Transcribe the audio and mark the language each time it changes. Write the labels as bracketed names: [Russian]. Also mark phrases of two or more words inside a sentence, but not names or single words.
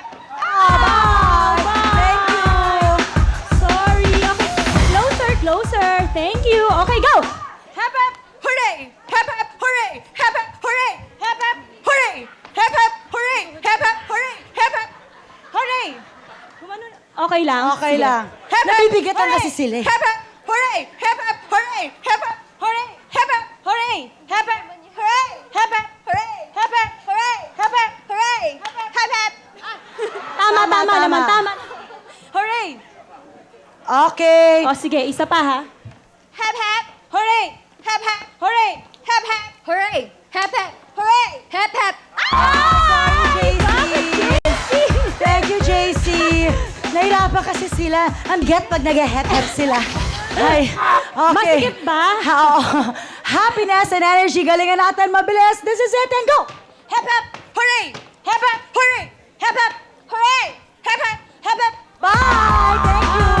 [English] Bye! Thank you! Sorry. Okay, closer, closer. Thank you. Okay, go! Hep hep! Hooray! Hep hep! Hooray! Hep hep! Hooray! Hep hep! Hooray! Hep hep! Hooray! Hep hep! Hooray! Hep hep! Hooray! [Filipino] Okay lang. Okay Sige. lang. [English] Hep hep! [Filipino] Nabibigatan [English] Hooray! [Filipino] kasi sila. eh. [English] Hep hep! Hooray! Hep hep! Hooray! Hep hep! Hooray! Hep hep! Hooray! Hep hep! Hooray! Hep hep! Hooray! Hep hep! Hooray! Hep hep! Hooray! Hep hep! [Filipino] Tama, Tama, tama naman, tama. tama. [English] Hooray! Okay. [Filipino] O sige, isa pa ha. [English] Hep hep! Hooray! Hep hep! Hooray! hooray! Hep, hep, hooray! Hep, hep. Sorry, JC. Thank you, JC. [Filipino] Nahirapan kasi sila. Ang get pag nag-hep-hep sila. Ay, okay. Masikip ba? Oo. [English] Happiness and energy. [Filipino] Galingan natin. Mabilis. [English] This is it and go. Hep, hep, hooray! Hep, hep, hooray! Hep, hep, hooray! Hep, hep, hep, hep. Bye. Thank you.